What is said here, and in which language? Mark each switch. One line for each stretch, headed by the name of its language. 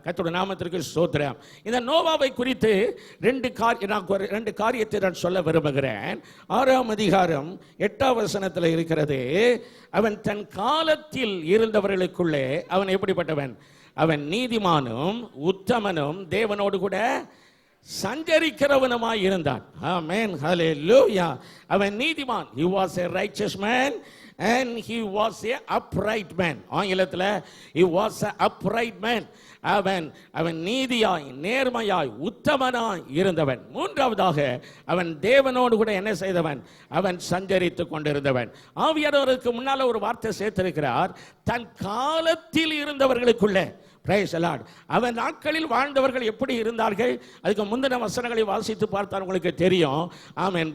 Tamil: கர்த்தருடைய நாமத்திற்கு ஸ்தோத்திரம். இந்த நோவாவை குறித்து 2 காரியத்தை நான் சொல்ல விரும்புகிறேன். 6ஆம் அதிகாரம் 8ஆம் வசனத்தில் இருக்கிறது, அவன் தன் காலத்தில் இருந்தவர்களுக்குள்ளே அவன் எப்படிப்பட்டவன்? அவன் நீதிமானும் உத்தமனும் தேவனோடு கூட சஞ்சரிக்கிறவனுமாய் இருந்தான். ஆமென். ஹல்லேலூயா. அவன் நீதிமான்.
English: he was a righteous man and he was a upright man. ஆங்கிலத்தில் he was a upright man.
Tamil: அவன் நீதியாய் நேர்மையாய் உத்தமனாய் இருந்தவன். 3வதாக அவன் தேவனோடு கூட என்ன செய்தவன்? அவன் சஞ்சரித்துக் கொண்டிருந்தவன். ஆவியானவருக்கு முன்னால ஒரு வார்த்தை சேர்த்திருக்கிறார், தன் காலத்தில் இருந்தவர்களுக்குள்ளே. Praise the Lord. அவன் நாட்களில் வாழ்ந்தவர்கள் எப்படி இருந்தார்கள்? அதுக்கு முந்தின வசனங்களை வாசித்து பார்த்தால் உங்களுக்கு தெரியும். ஆமென்.